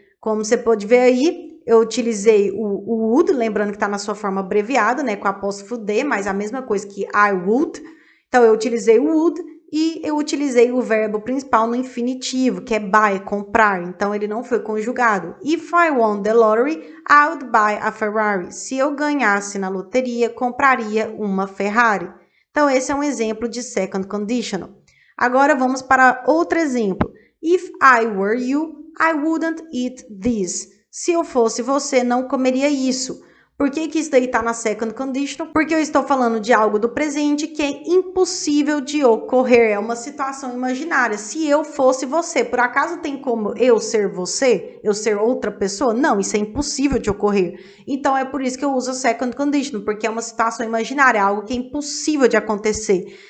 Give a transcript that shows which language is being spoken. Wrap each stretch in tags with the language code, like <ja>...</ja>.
<pt>Como você pode ver aí, eu utilizei o would, lembrando que está na sua forma abreviada, né, com apóstrofo D, mas a mesma coisa que</pt> <en>I would.</en> <pt>Então, eu utilizei o would e eu utilizei o verbo principal no infinitivo, que é buy, comprar. Então, ele não foi conjugado.</pt> <en>If I won the lottery, I would buy a Ferrari.</en> <pt>Se eu ganhasse na loteria, compraria uma Ferrari. Então, esse é um exemplo de second conditional. Agora, vamos para outro exemplo.</pt> <en>If I were you, I wouldn't eat this.</en> <pt>Se eu fosse você, não comeria isso. Por que isso daí está na second conditional? Porque eu estou falando de algo do presente que é impossível de ocorrer. É uma situação imaginária. Se eu fosse você, por acaso tem como eu ser você? Eu ser outra pessoa? Não, isso é impossível de ocorrer. Então, é por isso que eu uso a second conditional, porque é uma situação imaginária, algo que é impossível de acontecer.</pt>